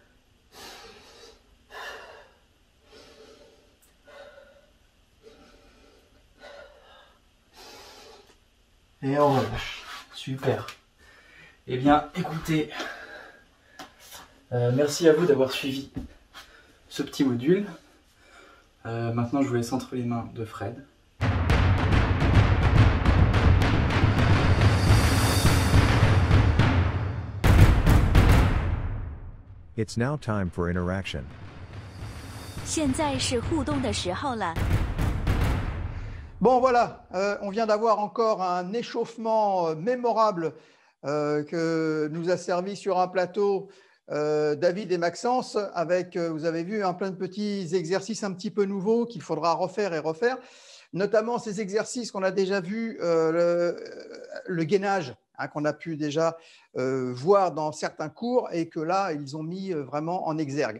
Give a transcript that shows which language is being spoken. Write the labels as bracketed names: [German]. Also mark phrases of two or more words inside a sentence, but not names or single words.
[French] Et on relâche. Super. Eh bien, écoutez, merci à vous d'avoir suivi ce petit module. Maintenant, je vous laisse entre les mains de Fred. [English] It's now time for interaction. [Chinese] 现在是互动的时候了。 [French] Bon, voilà, on vient d'avoir encore un échauffement mémorable que nous a servi sur un plateau David et Maxence avec, vous avez vu, plein de petits exercices un petit peu nouveaux qu'il faudra refaire et refaire, notamment ces exercices qu'on a déjà vus, le gainage, qu'on a pu déjà voir dans certains cours et que là, ils ont mis vraiment en exergue.